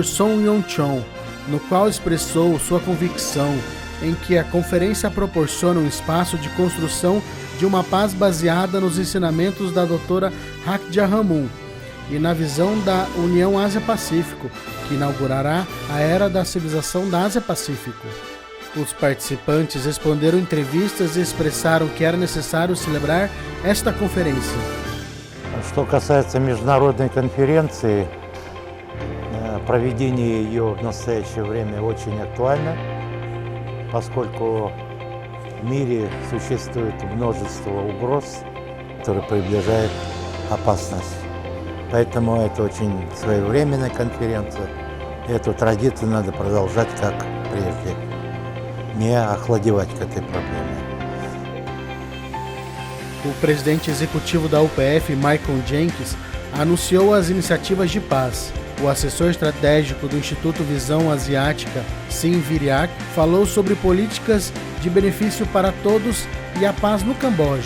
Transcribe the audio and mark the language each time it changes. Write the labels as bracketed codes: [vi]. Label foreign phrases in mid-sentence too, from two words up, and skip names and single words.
[pt] Song Yong-chon, no qual expressou sua convicção em que a conferência proporciona um espaço de construção de uma paz baseada nos ensinamentos da doutora Hak Ja Han-moon e na visão da União Ásia-Pacífico, que inaugurará a era da civilização da Ásia-Pacífico. Os participantes responderam entrevistas e expressaram que era necessário celebrar esta conferência. [ru] Что касается международной конференции, проведение ее в настоящее время очень актуально, поскольку в мире существует множество угроз, которые приближают опасность. Поэтому это очень своевременная конференция. Эту традицию надо продолжать как прежде, не охладевать к этой проблеме. [pt] O presidente executivo da UPF, Michael Jenkins, anunciou as iniciativas de paz. O assessor estratégico do Instituto Visão Asiática, Sim Viriak, falou sobre políticas de benefício para todos e a paz no Camboja.